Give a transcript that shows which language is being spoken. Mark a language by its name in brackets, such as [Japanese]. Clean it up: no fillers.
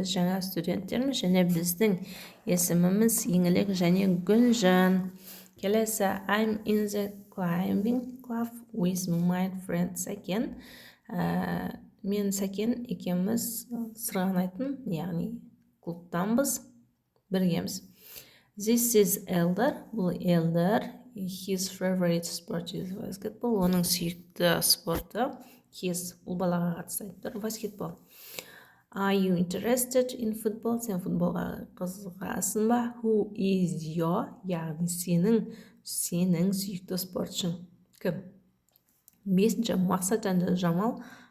[Kazakh] Біз жаңа студенттерміз және біздің есіміміз Еңлік және Гүлжан. Келесі, [English] I'm in the climbing club with my friend Сәкен. [Kazakh] Мен Сәкен екеуміз сырғанайтын, яғни клубтанбыз, біргеміз. [English] This is Elder. [Kazakh] Бұл Elder. [English] His favorite sport is basketball. [Kazakh] Оның сүйікті спорты бұл балаға қатысты айтып, баскетбол. [English] Are you interested in football? [Kazakh] Сен футболға қызығасың ба? [English] Who is your, [Kazakh] яғни сенің сүйікті спортшың кім? Бесінші, Мақсат және Жамал.